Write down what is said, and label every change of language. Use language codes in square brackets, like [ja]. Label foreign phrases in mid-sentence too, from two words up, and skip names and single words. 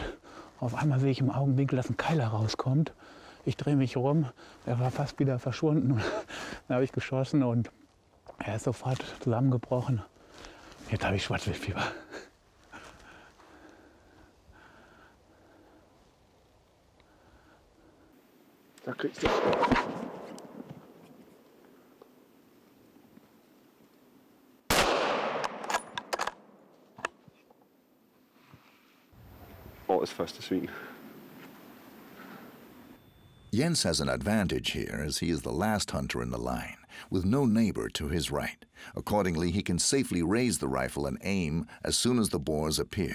[de] Auf einmal sehe ich im Augenwinkel, dass ein Keiler rauskommt. Ich drehe mich rum, er war fast wieder verschwunden. Dann habe ich geschossen und er ist sofort zusammengebrochen. Jetzt habe ich Schwarzwildfieber. Da kriegst du. [da] Årets første svin. [en] Jens has an advantage here as he is the last hunter in the line, with no neighbor to his right. Accordingly, he can safely raise the rifle and aim as soon as the boars appear.